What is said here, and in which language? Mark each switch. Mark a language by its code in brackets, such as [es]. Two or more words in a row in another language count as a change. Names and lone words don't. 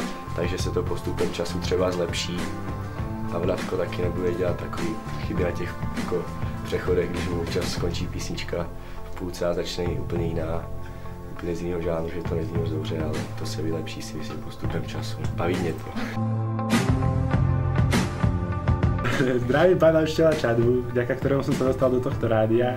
[cs] Takže se to postupem času třeba zlepší. A Vratko taky nebude dělat takový chyby na těch jako přechodech, když mu čas skončí písnička v půlce a začne úplně jiná. Úplně z jiného žánru, že to nezní moc dobře, ale to se vylepší si myslím postupem času. Baví mě to. [sk] Zdravím pána učiteľa Čadu, vďaka ktorému som sa dostal do tohto rádia.